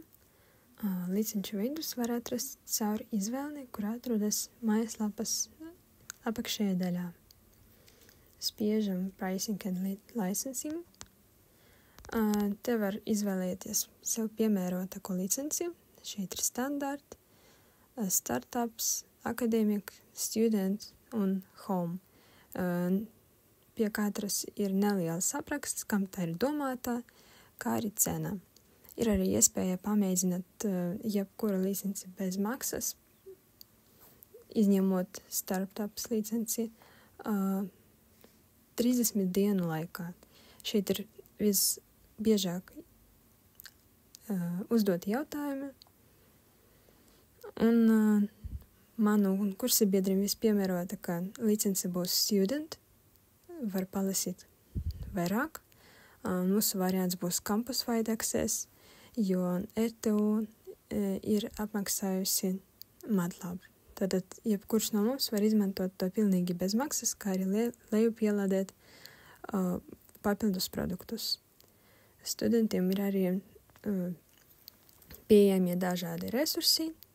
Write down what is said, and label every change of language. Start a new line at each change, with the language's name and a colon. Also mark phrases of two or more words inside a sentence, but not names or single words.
Latvian: Licenču vidus var atrast caur izvēli, kur atrodas mājaslapas apakšējā daļā. Spiežam
English: Pricing and Licensing.
Latvian: Te var izvēlēties sev piemērotāko licenci. Šeit ir standarti,
English: startups, academic, student un home.
Latvian: Pie katras ir neliels apraksts, kam tā ir domātā, kā arī cena. Ir arī iespēja pamēģināt jebkuru licenci bez maksas, izņemot startups licenci 30 dienu laikā. Šeit ir visbiežāk uzdoti jautājumi, un manu kursabiedrim vispiemērota, ka licence būs student, var palasīt vairāk. Mūsu variants būs
English: campus-wide access,
Latvian: jo RTU ir apmaksājusi MATLAB. Tātad, jebkurš no mums var izmantot to pilnīgi bez maksas, kā arī lejupielādēt papildus produktus. Studentiem ir arī pieejamie dažādi resursi.